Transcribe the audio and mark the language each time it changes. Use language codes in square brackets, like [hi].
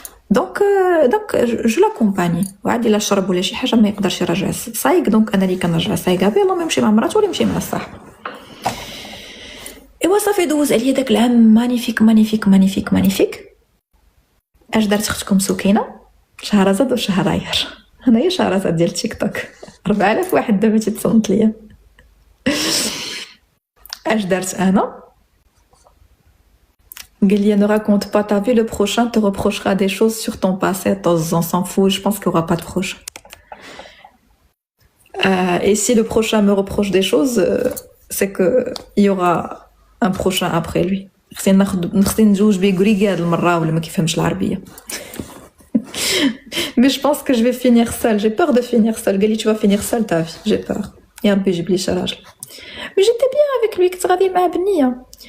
[ar] دونك جو لا كومباني، وعادي لا شرب ولا شي حاجه ما يقدرش يرجع صايق، دونك انا اللي كنرجع صايقه بيه، اللهم يمشي مع مراته ولا يمشي مع الصاحب. ايوا صافي دوز عليا داك العام مانيفيك مانيفيك مانيفيك مانيفيك. اش دارت اختكم سكينه؟ شهرزاد وشهراير. انايا شهرزاد ديال تيك توك 4000 واحد دابا تيتصنت ليا. اش درت انا؟ قال لي [fr] ne raconte pas ta vie, le prochain te reprochera des choses sur ton passé. On s'en fout, je pense qu'il n'y aura pas de prochain. Et si le prochain me reproche des choses, c'est qu'il y aura un prochain après lui. [ar] خصني نجوج بيه غريغاد المره ولا ما كيفهمش العربيه. [fr] Mais je pense que je vais finir seule. J'ai peur de finir seule. [ar] قال لي [fr] tu vas finir seule ta vie. J'ai peur. [ar] يا ربي جيب لي شي راجل. [fr] Mais j'étais bien avec lui, [ar] كنت غادي مع بنيه.